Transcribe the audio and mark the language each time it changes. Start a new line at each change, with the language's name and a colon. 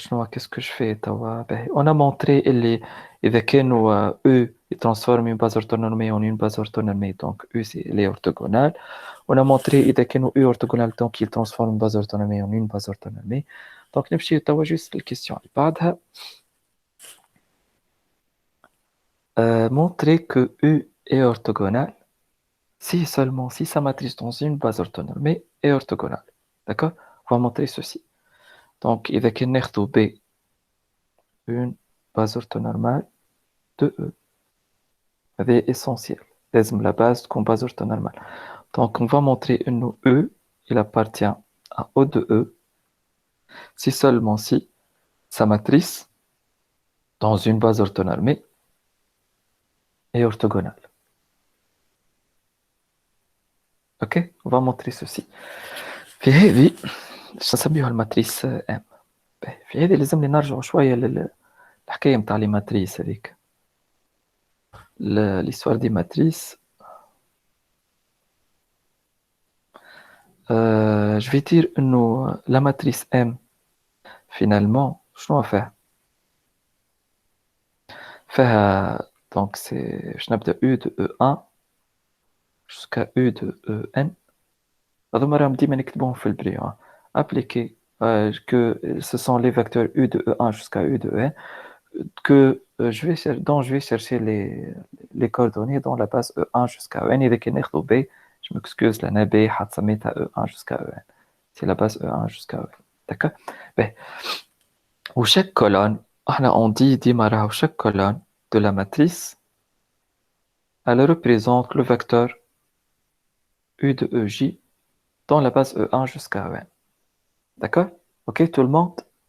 French: Qu'est-ce que je fais on a montré
Arabic: إذا كانوا
French: E transforment une base orthonormée en une base orthonormée, donc E c'est les orthogonales. On a montré
Arabic: إذا كانوا
French: E orthogonales, donc ils transforment une base orthonormée en une base orthonormée.
Arabic: Donc, نمشي توا juste الكيستيون اللي بعدها.
French: Montrer que U est orthogonal si seulement si sa matrice dans une base orthonormée est orthogonale. D'accord? On va montrer ceci. Donc,
Arabic: إذا كان ناخذ
French: B une base orthonormale de E. C'est essentiel.
Arabic: لازم
French: la base تكون base orthonormale. Donc, on va montrer que E, il appartient à O de E si seulement si sa matrice dans une base orthonormée est orthogonale. Ok? On va montrer ceci.
Arabic: في هذه نسميوها الماتريس M. في هذه لازم نرجعوا شوية للحكاية متاع لي ماتريس هذيك.
French: l'histoire des matrices. Je vais dire que la matrice M, finalement,
Arabic: شنو فيها؟ فيها
French: donc c'est je نبدأ U de E1 jusqu'à U de En.
Arabic: هذوما راهم ديما نكتبوهم في البريو.
French: Appliquer que ce sont les vecteurs U de E1 jusqu'à U de En que dont je vais chercher les coordonnées dans la base E1 jusqu'à En.
Arabic: إذا كان ناخذ
French: B, je m'excuse, la B
Arabic: حط سميتها
French: E1 jusqu'à En. C'est la base E1 jusqu'à En. D'accord? Où chaque colonne, on dit ديما chaque colonne de la matrice, elle représente le vecteur U de EJ dans la base E1 jusqu'à En. D'accord? Ok, tout le monde?